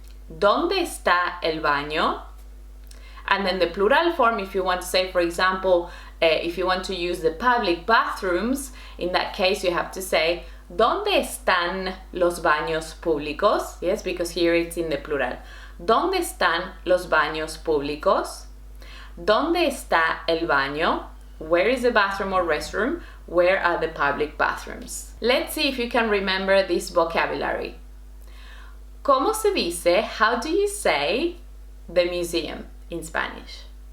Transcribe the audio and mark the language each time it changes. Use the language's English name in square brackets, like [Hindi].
[Spanish] ¿Dónde está el baño? [English] And then the plural form, if you want to say, for example, if you want to use the public bathrooms, in that case you have to say, [Spanish] ¿dónde están los baños públicos? [English] Yes, because here it's in the plural. [Spanish] ¿Dónde están los baños públicos? ¿Dónde está el baño? [English] Where is the bathroom or restroom? Where are the public bathrooms? Let's see if you can remember this vocabulary. [Spanish] ¿Cómo se dice? [English] How do you say the museum in Spanish?